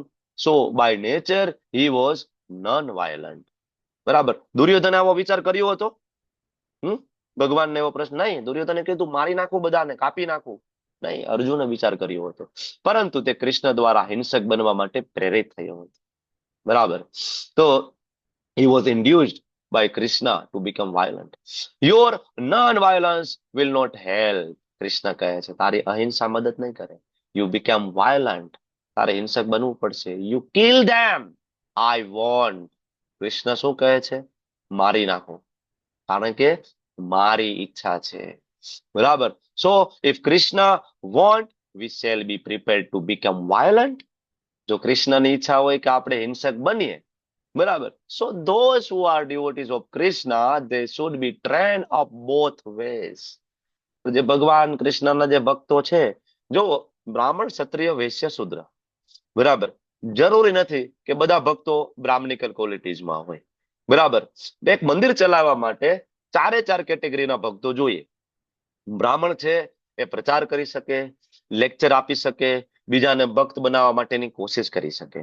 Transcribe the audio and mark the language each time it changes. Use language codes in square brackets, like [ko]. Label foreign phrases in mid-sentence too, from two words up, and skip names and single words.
[en] So by nature he was non violent, બરાબર. [gu] દુર્યોધને આવો વિચાર કર્યો હતો? ભગવાનને એવો પ્રશ્ન નહીં. દુર્યોધને કીધું મારી નાખું બધાને, કાપી નાખું? નહીં, અર્જુને વિચાર કર્યો હતો. પરંતુ તે કૃષ્ણ દ્વારા હિંસક બનવા માટે પ્રેરિત થયો હતો, બરાબર. તો [en] he was induced by Krishna to become violent. Your non-violence will not help. [gu] કૃષ્ણ કહે છે તારી અહિંસા મદદ નહીં કરે. [en] You become violent. [gu] તારે હિંસક બનવું પડશે. [en] You kill them. I want. [gu] કૃષ્ણ શું કહે છે? મારી નાખો, કારણ કે મારી ઈચ્છા છે. બરાબર. [en] So if Krishna want, we shall be prepared to become violent. [gu] જો કૃષ્ણની ઈચ્છા હોય કે આપણે હિંસક બનીએ, બરાબર, [en] so those who are devotees of Krishna, they should be trained of both ways. [gu] તો જે ભગવાન કૃષ્ણના જે ભક્તો છે, જો બ્રાહ્મણ, ક્ષત્રિય, વૈશ્ય, શૂદ્ર, બરાબર, જરૂરી નથી કે બધા ભક્તો [en] Brahmanical qualitiesમાં [gu] હોય. બરાબર. એક મંદિર ચલાવવા માટે 4 કેટેગરીના ભક્તો જોઈએ. બ્રાહ્મણ છે એ પ્રચાર કરી શકે, લેક્ચર આપી શકે, બીજાને ભક્ત બનાવવા માટેની કોશિશ કરી શકે.